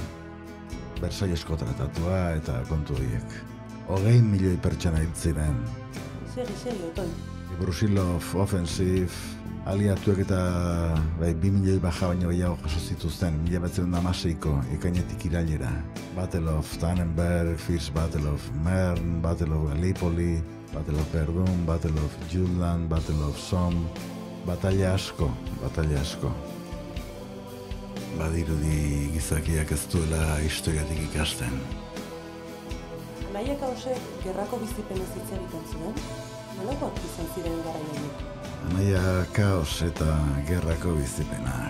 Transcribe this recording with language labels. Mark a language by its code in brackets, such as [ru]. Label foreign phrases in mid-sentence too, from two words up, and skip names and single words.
[eu] Bersailesko tratatua eta kontu horiek. 20 milioi pertsona hil ziren. Segi, Otoi. Brusilov, Offensive, aliatuek eta 2 milioi baja baino gehiago jaso zituzten, 1916ko ekainetik irailera. Battle of Tannenberg, First Battle of Mern, Battle of Gallipoli, Battle of Verdun, Battle of Jutland, Battle of Somme, batalla asko. Badirudi gizakiak ez duela historiatik ikasten. Anaiak hausek gerrako bizipenez hitz egiten zuen? Nolakoak izan ziren garaiaiek? Anaia kaos eta gerrako bizipenak.